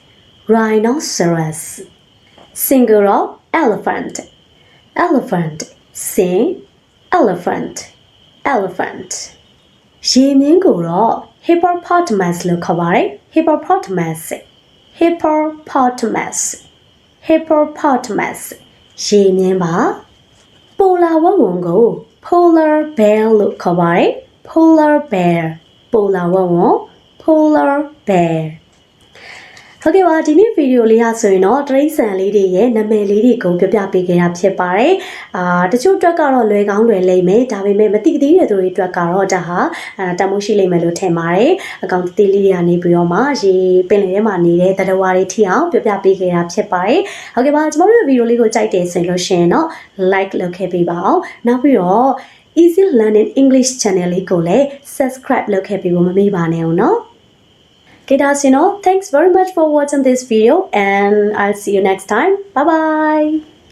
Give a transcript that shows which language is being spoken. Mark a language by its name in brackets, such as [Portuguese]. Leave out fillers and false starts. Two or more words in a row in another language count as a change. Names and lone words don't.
[Burmese] စင်ကိုတော့ elephant စင် elephant ရေမြင်းကိုတော့ hippopotamus လို့ခေါ်ပါတယ် hippopotamus ရေမြင်းပါပိုလာဝက်ဝံကို [English] polar bear [Burmese] လို့ခေါ်ပါတယ် [English] polar bear [Burmese] ဟုတ်ကဲ့ပါဒီနေ့ဗီဒီယိုလေးရဆိုရင်တော့တရိတ်ဆန်လေးတွေရဲ့နာမည်လေးတွေကိုပြပြပေးခဲ့တာဖြစ်ပါတယ်တချို့အတွက်ကတော့လွယ်ကောင်းလွယ်လိမ့် မယ်ဒါပေမဲ့မသိသေးတဲ့သူတွေအတွက်ကတော့ဒါဟာတမိုးရှိလိမ့်မယ်လို့ထင်ပါတယ်အကောင့်သေးလေးတွေကနေပြီးတော့မှရေပင်လယ်ထဲမှာနေတဲ့သတ္တဝါတွေထိအောင်ပြပြပေးခဲ့တာဖြစ်ပါတယ်ဟုတ်ကဲ့ပါကျွန်တော်တို့ဗီဒီယိုလေးကိုကြိုက်တယ်ဆိုလို့ရှိရင်တော့ like လုပ်ခဲ့ပေးပါအောင်နောက်ပြီးတော့ Easy Learning English Channel လေးကိုလည်း subscribe လုပ်ခဲ့ပေးဖို့မမေ့ပါနဲ့ဦးနော် [English] Thanks very much for watching this video and I'll see you next time. Bye bye.